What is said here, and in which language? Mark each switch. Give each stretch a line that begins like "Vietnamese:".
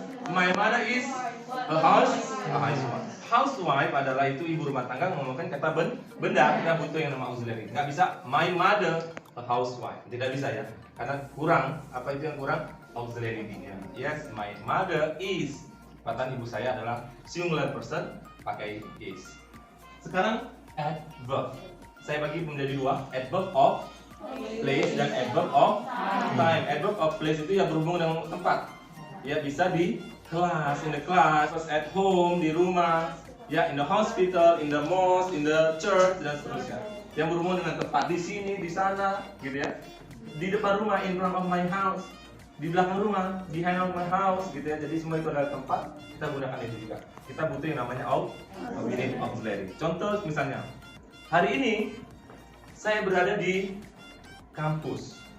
English: My mother is a housewife.
Indonesian: Housewife adalah itu ibu rumah tangga, ngomongkan kata benda. Kita butuh yang nama auxiliary. Nggak bisa
English: my mother a housewife.
Indonesian: Tidak bisa ya. Karena kurang. Apa itu yang kurang? Auxiliary be-nya.
English: Yes, my mother is.
Indonesian: Kata ibu saya adalah singular person, pakai is. Sekarang adverb. Saya bagi menjadi dua, adverb of place dan adverb of time. Adverb of place itu ya berhubungan dengan tempat. Ya, bisa di kelas,
English: in the class, at home,
Indonesian: di rumah, ya,
English: in the hospital, in the mosque, in the church,
Indonesian: dan seterusnya. Yang berhubungan dengan tempat, di sini, di sana, gitu ya. Di depan rumah,
English: in front of my house.
Indonesian: Di belakang rumah,
English: behind of my house,
Indonesian: gitu ya. Jadi semua itu adalah tempat, kita gunakan itu juga. Kita butuh yang namanya auxiliary. Contoh misalnya, hari ini saya berada di kampus.